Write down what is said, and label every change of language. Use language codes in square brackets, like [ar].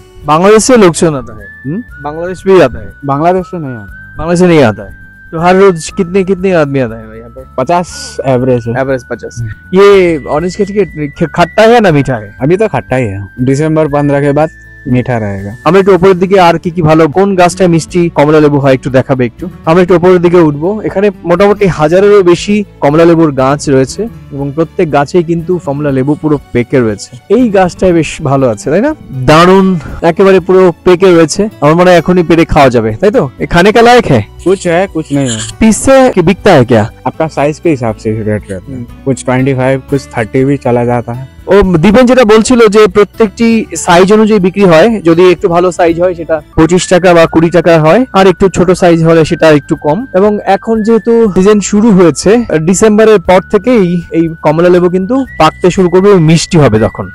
[hi] बांग्लादेश से लोग आता है? बांग्लादेश भी आता है? बांग्लादेश से नहीं आता। बांग्लादेश से नहीं आता है। तो हर रोज कितने आदमी आता है यहाँ पर? 50 एवरेज है। एवरेज 50। ये ऑरेंज के खट्टा है ना मीठा है? अभी तो खट्टा ही है, दिसंबर 15 के बाद মিঠা रहेगा। [bn] আমরা একটু উপরের দিকে, আর কি কি ভালো কোন গাছটায় মিষ্টি কমলা লেবু হয় একটু দেখাবে একটু। আমরা একটু উপরের দিকে উঠবো। এখানে মোটামুটি 1000-এরও বেশি কমলা লেবুর গাছ রয়েছে, এবং প্রত্যেক গাছেই কিন্তু কমলা লেবু পুরো পেকে রয়েছে। এই গাছটায় বেশ ভালো আছে, তাই না? দারুণ, একেবারে পুরো পেকে রয়েছে। আমার মনে হয় এখনই পেরে খাওয়া যাবে, তাই তো? [hi] খানে का लायक है? कुछ है कुछ नहीं है। पीस से बिकता है क्या? आपका साइज के हिसाब से रेट रहता है। कुछ 25, कुछ 30 भी चला जाता है। [bn] ও দীপেন যেটা বলছিল যে প্রত্যেকটি সাইজ অনুযায়ী বিক্রি হয়। যদি একটু ভালো সাইজ হয় সেটা 25 টাকা বা 20 টাকা হয়, আর একটু ছোট সাইজ হলে সেটা একটু কম। এবং এখন যেহেতু সিজন শুরু হয়েছে, ডিসেম্বরের পর থেকেই এই কমলা লেবু কিন্তু পাকতে শুরু করবে, মিষ্টি হবে তখন।